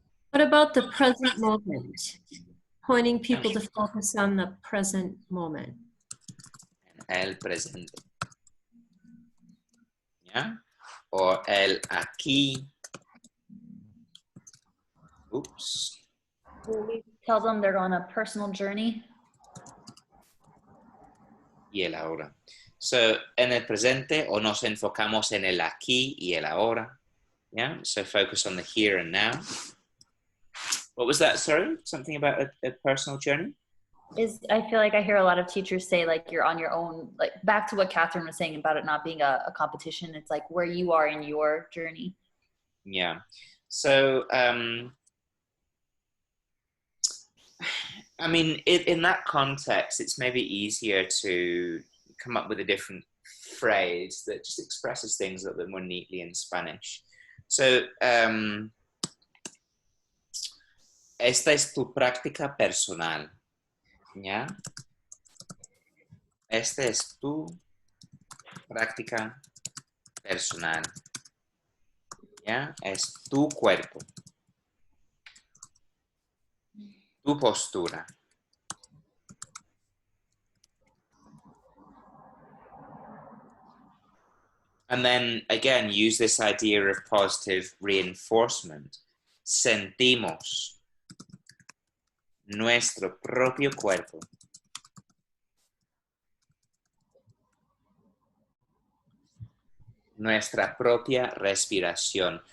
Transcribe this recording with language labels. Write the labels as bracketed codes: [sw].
[en] What about the present moment? Pointing people to focus on the present moment. [es] El presente. [en] Yeah? Or [es] el aquí. [en] Oops. We tell them they're on a personal journey. [es] Y el ahora. So, en el presente, o nos enfocamos en el aquí y el ahora. [en] Yeah? So focus on the here and now. What was that, sorry? Something about a personal journey? I feel like I hear a lot of teachers say, like, you're on your own, like back to what Catherine was saying about it not being a competition. It's like where you are in your journey. Yeah. So, I mean, in that context, it's maybe easier to come up with a different phrase that just expresses things a little bit more neatly in Spanish. [es] So, esta es tu práctica personal. ¿Ya? Esta es tu práctica personal. ¿Ya? Es tu cuerpo. Tu postura. [en] And then, again, use this idea of positive reinforcement. [es] Sentimos nuestro propio cuerpo. Nuestra propia respiración.